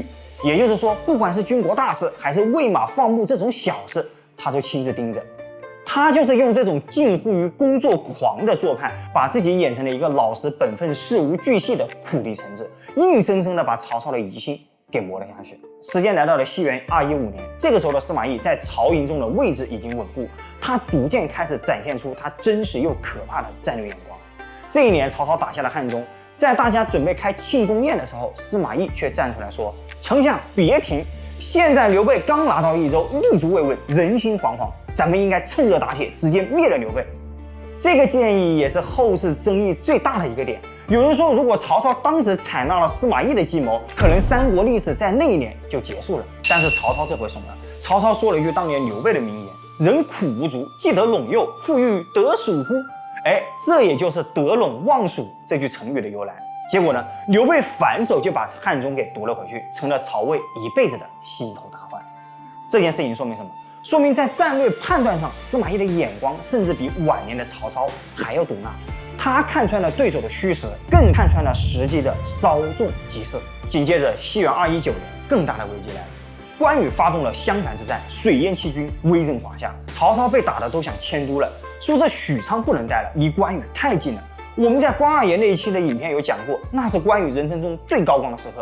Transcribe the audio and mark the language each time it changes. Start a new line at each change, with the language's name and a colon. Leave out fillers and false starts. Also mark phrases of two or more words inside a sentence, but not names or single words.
Chinese: 也就是說，不管是軍國大事還是餵馬放牧這種小事，他都親自盯着。他就是用這種近乎於工作狂的做派，把自己演成了一個老實本分、事无巨細的苦力臣子，硬生生的把曹操的疑心給磨了下去。时間來到了西元215年，這個時候的司馬懿在曹營中的位置已經穩固，他逐漸開始展現出他真實又可怕的戰略眼光。這一年，曹操打下了漢中，在大家準備開慶功宴的時候，司馬懿卻站出來說：“丞相別停，現在劉備剛拿到益州，立足未穩，人心惶惶，咱們應該趁熱打鐵，直接滅了劉備。” 這個建議也是後世爭議最大的一個點。有人說，如果曹操當時採納了司馬懿的計謀，可能三國歷史在那一年就結束了。但是曹操這回慫了，曹操說了一句當年劉備的名言：“人苦無足，既得陇右，復欲得蜀乎？” 這也就是得隴望蜀這句成語的由來。結果呢，劉備反手就把漢中給奪了回去，成了曹魏一輩子的心頭大患。這件事情說明什麼？說明在戰略判斷上，司馬懿的眼光甚至比晚年的曹操還要毒辣。他看穿了对手的虚實，更看穿了時機的稍縱即逝。緊接着，西元219年，更大的危機來了。關羽發動了襄樊之戰，水淹七軍，威震華夏。曹操被打得都想遷都了，說這許昌不能待了，離關羽太近了。我們在關二爺那一期的影片有講過，那是關羽人生中最高光的時刻。